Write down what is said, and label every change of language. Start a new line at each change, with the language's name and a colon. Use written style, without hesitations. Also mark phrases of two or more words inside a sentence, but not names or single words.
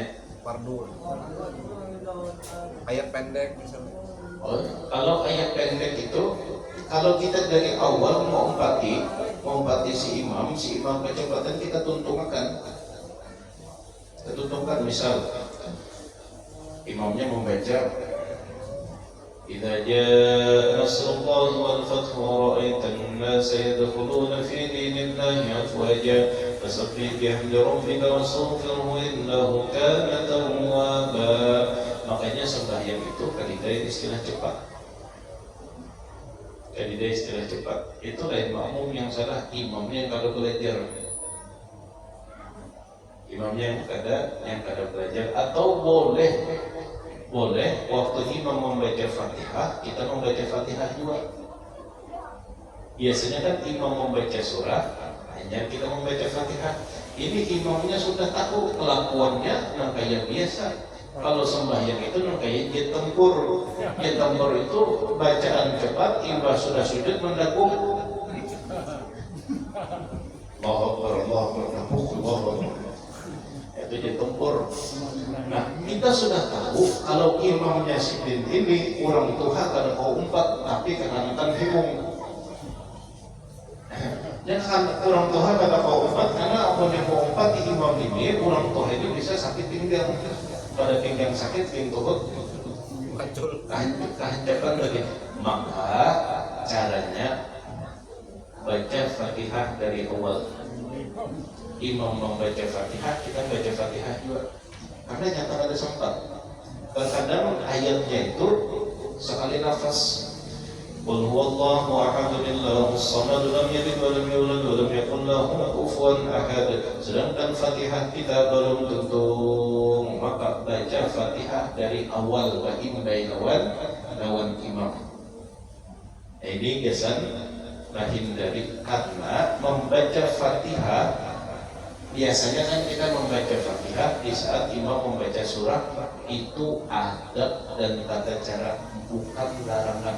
Indonesian: Fardu, ayat pendek misalnya. Oh, kalau ayat pendek itu, kalau kita dari awal mau empati si imam kecepatan kita tuntungkan. Misal imamnya membaca
Arabic: إذا جاء نصر الله والفتح ورأيت الناس يدخلون في دين الله أفواجا فسبح بحمد ربك واستغفره إنه كان توابا.
Indonesian: Makanya sembahyang itu kalidah istilah cepat.
Banjar: Itu lain makmum yang salah, imamnya yang kada belajar. Imamnya yang kada belajar.
Indonesian: Atau boleh waktu imam membaca Fatihah, kita membaca Fatihah juga. Biasanya kan imam membaca surah, hanya kita membaca Fatihah. Ini imamnya sudah tahu kelakuannya yang kayak biasa. Kalau sembahyang itu kayak jet tempur. Jet tempur itu bacaan cepat, imbah sudah sujud mendakung.
Arabic: الله أكبر، الله أكبر، الله أكبر.
Indonesian: Itu jet tempur.
Banjar: Nah, kita sudah tahu kalau imamnya sidin ini orang tua karena kau umpat, tapi kenakan hibung. Jangan orang tua kata kau umpat, karena apa yang kau umpat di imam ini, orang tua itu bisa sakit pinggang.
Indonesian: Pada pinggang sakit, pinggang kehancuran lagi. Maka caranya baca Fatihah dari awal. Imam membaca Fatihah, kita baca Fatihah juga. Karena nyata ada sempat. Kadang ayatnya itu sekali nafas.
Arabic: قل هو الله أحد الله الصمد لم يلد ولم يولد ولم يكن له كفوا أحد.
Indonesian: Sedangkan Fatihah kita belum tuntung, maka baca Fatihah dari awal wa in bainawan lawan imam. Ini kesan menghindari karena membaca Fatihah biasanya kan kita membaca Fatihah di saat imam membaca surah itu adab dan tata cara, bukan larangan.